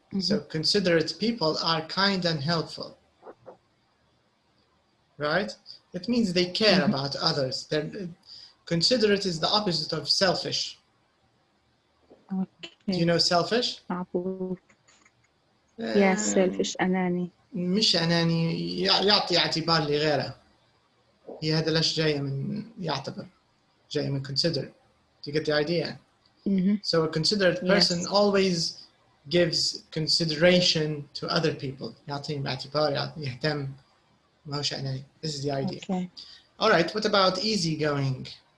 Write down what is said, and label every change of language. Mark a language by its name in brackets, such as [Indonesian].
[English] So considerate people are kind and helpful. Right? It means they care about others. Considerate is the opposite of selfish. Okay. Do you know selfish? Yes, selfish, [Arabic] أناني. مش أناني يعطي اعتبار لغيره. هي هذا ليش جاية من يعتبر. جاية من consider. [English] Do you get the idea? So a considerate person always gives consideration to other people. [Arabic] يعطيهم اعتبار يهتم. ما هوش أناني. [English] This is the idea. Okay. All right. What about easygoing?